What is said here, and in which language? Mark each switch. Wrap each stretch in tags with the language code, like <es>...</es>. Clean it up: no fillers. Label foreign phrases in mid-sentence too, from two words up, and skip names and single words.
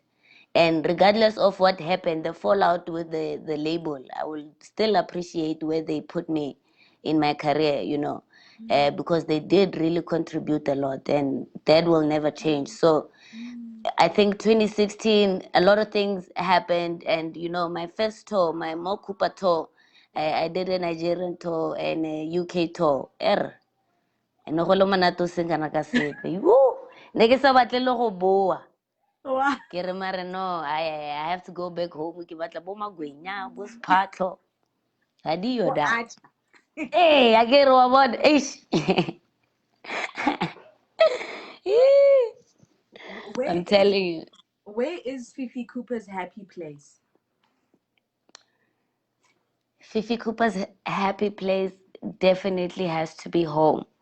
<en>And regardless of what happened, the fallout with the label, I will still appreciate where they put me in my career, because they did really contribute a lot, and that will never change. So I think 2016, a lot of things happened, and my first tour, my MoCooper tour, I did a Nigerian tour and a UK tour.</en> <tn>And no go le monate o seng kana ka sepe. Ne ke sa batle le go boa.</tn> <en>Wow.</en> <tn>Ke re mare</tn> <en>no, I have to go back home.</en> <tn>Ke batla bo Magwenya, bo Sphatlo. Ha di yo da. Eh, a ke re wa bona. Eish.</tn> <en>I'm telling you. Where is Fifi Cooper's happy place? Fifi Cooper's happy place definitely has to be home.</en>